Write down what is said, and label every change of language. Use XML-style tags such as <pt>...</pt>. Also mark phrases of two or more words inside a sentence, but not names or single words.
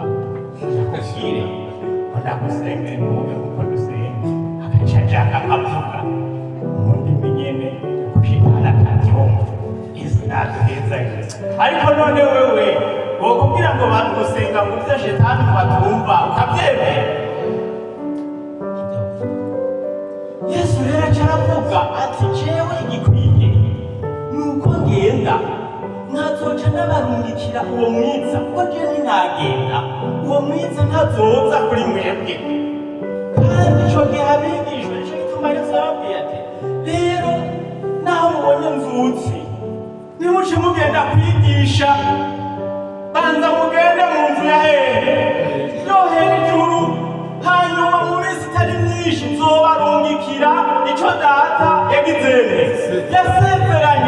<rn>Ndakubwire ngo ndagusengere mube kuko dusenga agaca ashaka akavuga mu ndimi nyene shitani akabyumva. Izo natuheza ariko none wewe wokubwira ngo bantu gusenga ngo ibyo shitani batumva ukabyemera. Yesu rero acaravuga ati jewe igikwiye nuko ngenda nkazoca ndabarungikira uwo mwiza kuko je ninagenda uwo mwiza ntazoza kuri mwebwe. Kandi ico gihe abigishwa nico gituma Yesu ababwiye ati rero naho mubonye nzutsi nimuce mugenda kwigisha banza mugende mu nzu ya hehe yo hejuru, hanyuma mu minsi itari myinshi nzobarungikira ico data yagizene yasezeranye.</rn>